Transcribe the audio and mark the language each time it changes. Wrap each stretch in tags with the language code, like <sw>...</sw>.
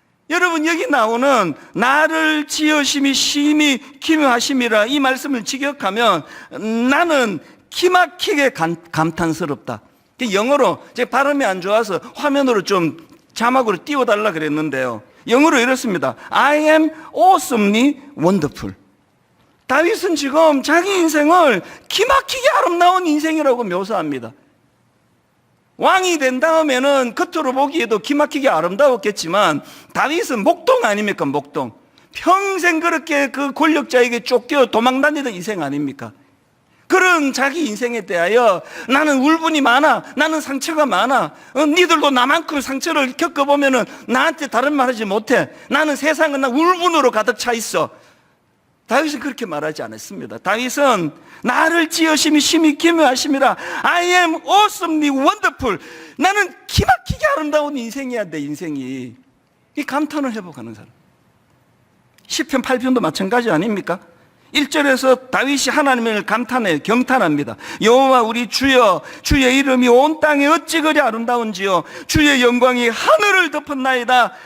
<ko>여러분, 여기 나오는 나를 지으심이 심히 기묘하심이라, 이 말씀을 직역하면 나는 기막히게 감탄스럽다. 영어로, 제가 발음이 안 좋아서 화면으로 좀 자막으로 띄워달라 그랬는데요, 영어로 이렇습니다.</ko> <en>I am awesomely wonderful.</en> <ko>다윗은 지금 자기 인생을 기막히게 아름다운 인생이라고 묘사합니다. 왕이 된 다음에는 겉으로 보기에도 기막히게 아름다웠겠지만 다윗은 목동 아닙니까? 목동. 평생 그렇게 그 권력자에게 쫓겨 도망다니던 인생 아닙니까? 그런 자기 인생에 대하여 나는 울분이 많아, 나는 상처가 많아, 니들도 나만큼 상처를 겪어보면 나한테 다른 말 하지 못해, 나는 세상은 나 울분으로 가득 차 있어. 다윗은 그렇게 말하지 않았습니다. 다윗은 나를 지으심이 심히 기묘하심이라.</ko> <en>I am awesomely wonderful.</en> <ko>나는 기막히게 아름다운 인생이야, 내 인생이. 이 감탄을 회복하는 사람. 시편 8편도 마찬가지 아닙니까? 1절에서 다윗이 하나님을 감탄해 경탄합니다. 여호와 우리 주여, 주의 이름이 온 땅에 어찌 그리 아름다운지요, 주의 영광이 하늘을 덮었나이다.</ko>